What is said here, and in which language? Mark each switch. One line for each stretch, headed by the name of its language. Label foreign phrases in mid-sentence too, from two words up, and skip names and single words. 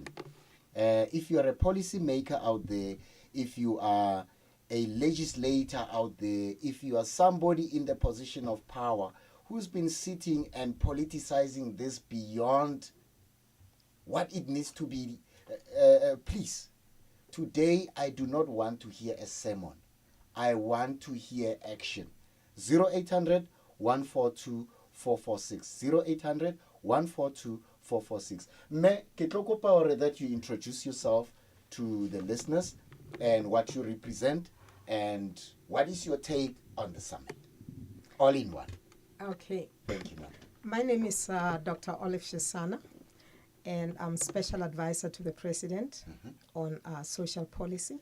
English: If you are a policy maker out there, if you are a legislator out there, if you are somebody in the position of power who's been sitting and politicizing this beyond what it needs to be, please, today I do not want to hear a sermon. I want to hear action. 0800 142 446. 0800 142 446. Me,
Southern Sotho: ke tlo kopa hore
English: that you introduce yourself to the listeners and what you represent and what is your take on the summit. All in one. Okay. Thank you, ma'am. My name is Dr. Olive Shisana, and I'm Special Advisor to the President on social policy.